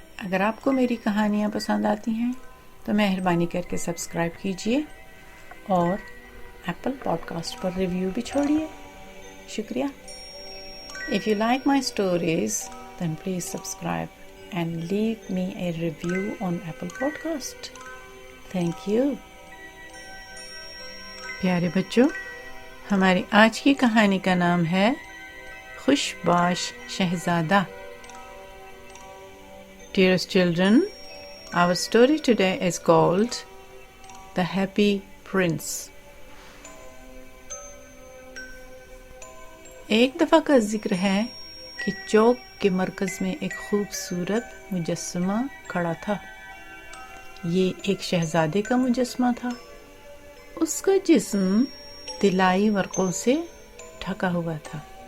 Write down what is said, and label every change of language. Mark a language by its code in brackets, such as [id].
[ur] اگر آپ کو میری کہانیاں پسند آتی ہیں تو مہربانی کر کے سبسکرائب کیجیے اور ایپل پوڈکاسٹ پر ریویو بھی چھوڑیے. شکریہ. [en] If you like my stories, then please subscribe and leave me a review on Apple Podcast. Thank you. [ur] پیارے بچوں، ہماری آج کی کہانی کا نام ہے خوش باش شہزادہ. [en] Dearest children, our story today is called The Happy Prince. [ur] ایک دفعہ کا ذکر ہے کہ چوک کے مرکز میں ایک خوبصورت مجسمہ کھڑا تھا. یہ ایک شہزادے کا مجسمہ تھا. اس کا جسم طلائی ورقوں سے ڈھکا ہوا تھا.